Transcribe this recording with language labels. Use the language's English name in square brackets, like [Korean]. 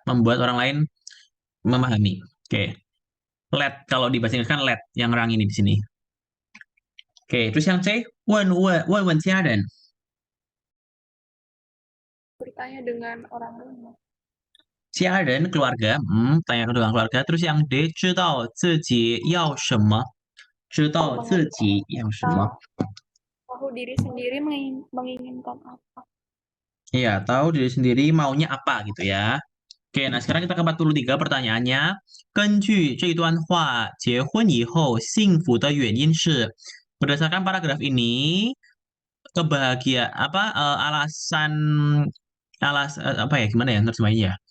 [Indonesian] Membuat orang lain memahami. Oke. Let, kalau dibahasa Inggris kan let, yang rang ini di sini. Oke, terus yang C, [Chinese] 问家人. [Indonesian] Bertanya dengan orang lain. 家人 keluarga, tanya dengan keluarga. Terus yang D, [Chinese] 知道自己要什么. 知道自己要什么. [Indonesian] Tahu diri sendiri menginginkan apa. Iya, tahu diri sendiri maunya apa gitu ya. Oke, nah sekarang kita ke 43 pertanyaannya. [Chinese] 根据这段话，结婚以后幸福的原因是 [Indonesian] berdasarkan paragraf ini apa ya gimana ya terjemahnya ya?